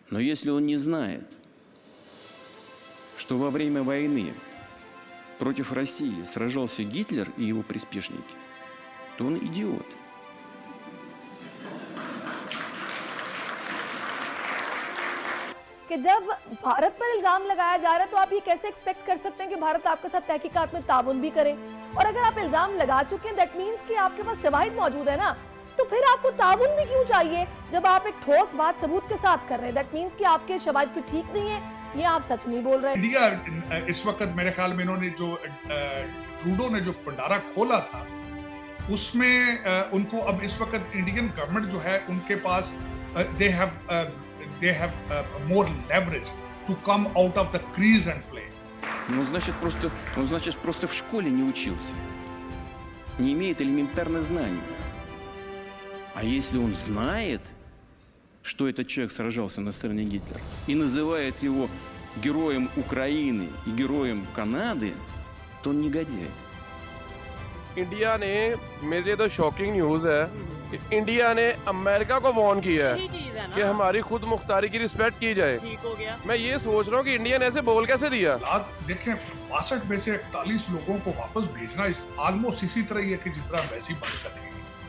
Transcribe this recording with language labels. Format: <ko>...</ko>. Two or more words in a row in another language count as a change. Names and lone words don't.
<ru>Но если он не знает, что во время войны против России сражался Гитлер и его приспешники, то он идиот.</ru> <ur>کہ جب بھارت پر الزام لگایا جا رہا ہے تو آپ یہ کیسے ایکسپیکٹ کر سکتے ہیں کہ بھارت آپ کے ساتھ تحقیقات میں تعاون بھی کرے? اور اگر آپ الزام لگا چکے ہیں</ur> <en>that means</en> <ur>کہ آپ کے پاس شواہد موجود ہے نا، تو پھر آپ کو تعاون بھی کیوں چاہیے جب آپ ایک ٹھوس بات ثبوت کے ساتھ کر رہے ہیں?</ur> <en>that means</en> <ur>کہ آپ کے شواہد بھی ٹھیک نہیں ہے، یہ آپ سچ نہیں بول رہے. انڈیا اس وقت میرے خیال میں انہوں نے جو ٹروڈو نے جو بھنڈارا کھولا تھا اس میں ان کو اب اس وقت</ur> <en>Indian government</en> <ur>جو ہے ان کے پاس</ur> <en>they have more leverage to come out of the crease and play.</en> <ru>Он значит просто в школе не учился, не имеет элементарных знаний. А если он знает, что этот человек сражался на стороне Гитлера и называет его героем Украины и героем Канады, то он негодяй.</ru> <ur>انڈیا نے، میرے لیے تو</ur> <en>shocking news</en> <ur>ہے کہ انڈیا نے امریکہ کو وارن کیا ہے کہ ہماری خود مختاری کی ریسپیکٹ کی جائے. ٹھیک ہو گیا. میں یہ سوچ رہا ہوں کہ انڈیا نے ایسے بول کیسے دیا. دیکھیں 62 میں سے 41 لوگوں کو واپس بھیجنا اس آلموسٹ اسی طرح ہی ہے کہ جس طرح ویسی بند کر دیں گے.</ur>